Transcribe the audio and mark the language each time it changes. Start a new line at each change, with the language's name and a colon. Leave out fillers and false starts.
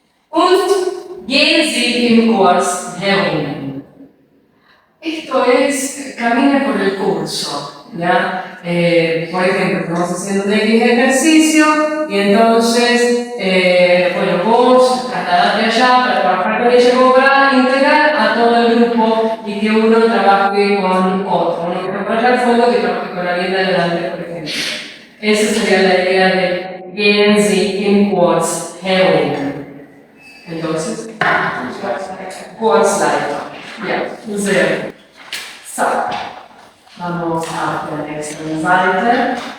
German: Und gehen Sie im Kurs herum.
Spanish: Esto es, camine por el curso, ¿ya? Por ejemplo, estamos haciendo un X ejercicio y entonces, bueno, vos trasladate allá para trabajar con ella como para integrar a todo el grupo y que uno trabaje con otro. Uno que para allá al fondo que trabaje con alguien de adelante, por ejemplo. Esa sería la idea de
German: gehen Sie im Kurs herum. Entonces, Kursleiter. Ja, sehr gut.
Spanish: So, vamos a la nächste Seite.